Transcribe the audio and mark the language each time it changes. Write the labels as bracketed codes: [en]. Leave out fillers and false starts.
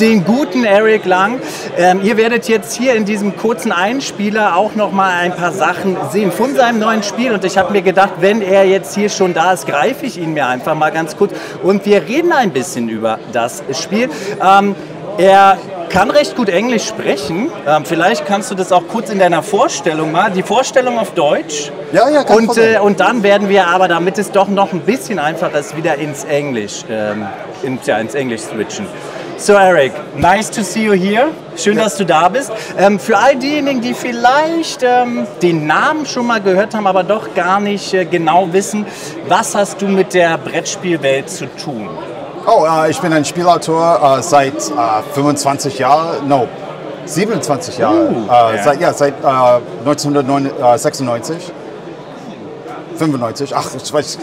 [de] Den guten Erik Lang. Ihr werdet jetzt hier in diesem kurzen Einspieler auch noch mal ein paar Sachen sehen von seinem neuen Spiel, und ich habe mir gedacht, wenn er jetzt hier schon da ist, greife ich ihn mir einfach mal ganz kurz und wir reden ein bisschen über das Spiel. Er kann recht gut Englisch sprechen. Vielleicht kannst du das auch kurz in deiner Vorstellung mal. Die Vorstellung auf Deutsch. Ja, kein Problem. Und dann werden wir aber, damit es doch noch ein bisschen einfacher ist, wieder ins Englisch, ins Englisch switchen. [en] So Erik, nice to see you here. [de] Schön, dass du da bist. Für all diejenigen, die vielleicht den Namen schon mal gehört haben, aber doch gar nicht genau wissen, was hast du mit der Brettspielwelt zu tun? Oh, ich bin ein Spielautor seit 27 Jahren, 27 Jahren, seit 1996, 95, ach, ich weiß.